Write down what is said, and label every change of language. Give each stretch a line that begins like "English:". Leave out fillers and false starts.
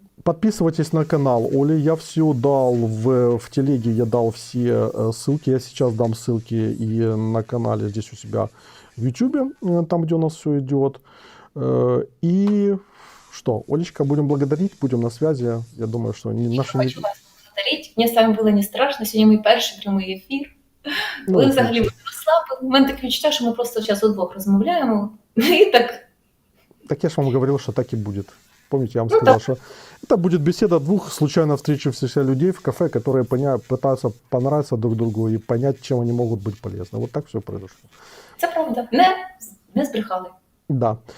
Russian: подписывайтесь на канал Оли. Я все дал в телеге, я дал все ссылки. Я сейчас дам ссылки и на канале здесь у себя в YouTube, там, где у нас все идет. И что, Олечка, будем благодарить, будем на связи. Я думаю, что наши... Хочу вас благодарить.
Ukrainian: Мені з вами було не страшно. Сьогодні мій перший прямий ефір. Ви взагалі мене розслабили. У мене таке відчуття, що ми просто зараз удвох розмовляємо. І так.
Russian: Так я же вам говорил, что так и будет. Помните, я вам сказал, что это будет беседа двух случайно встретившихся людей в кафе, которые пытаются понравиться друг другу и понять, чем они могут быть полезны. Вот так все произошло.
Ukrainian: Це правда. Не збрехали.
Russian: Да.